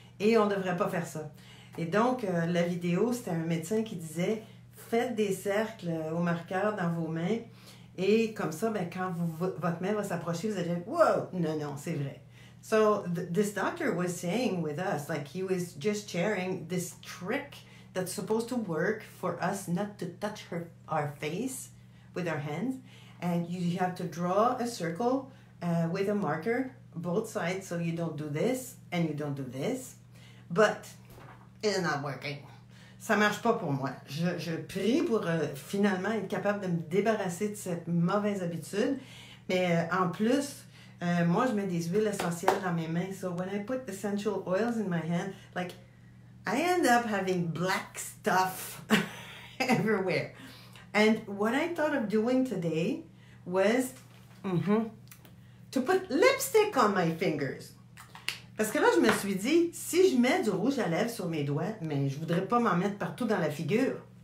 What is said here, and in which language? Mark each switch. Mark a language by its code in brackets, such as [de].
[fr] Et on devrait pas faire ça. Et donc, la vidéo, c'était un médecin qui disait « Faites des cercles au marqueur dans vos mains. » Et comme ça, ben, quand votre main va s'approcher, vous allez dire « Wow! Non, non, c'est vrai. [en] » So, this doctor was saying with us, like he was just sharing this trick that's supposed to work for us not to touch our face with our hands. And you have to draw a circle with a marker, both sides, so you don't do this and you don't do this. But it's not working. [fr] Ça marche pas pour moi. Je prie pour finalement être capable de me débarrasser de cette mauvaise habitude. Mais en plus, moi, je mets des huiles essentielles dans mes mains. [en] So when I put essential oils in my hand, like, I end up having black stuff everywhere. And what I thought of doing today was to put lipstick on my fingers. [fr] Parce que là, je me suis dit, si je mets du rouge à lèvres sur mes doigts, mais je voudrais pas m'en mettre partout dans la figure.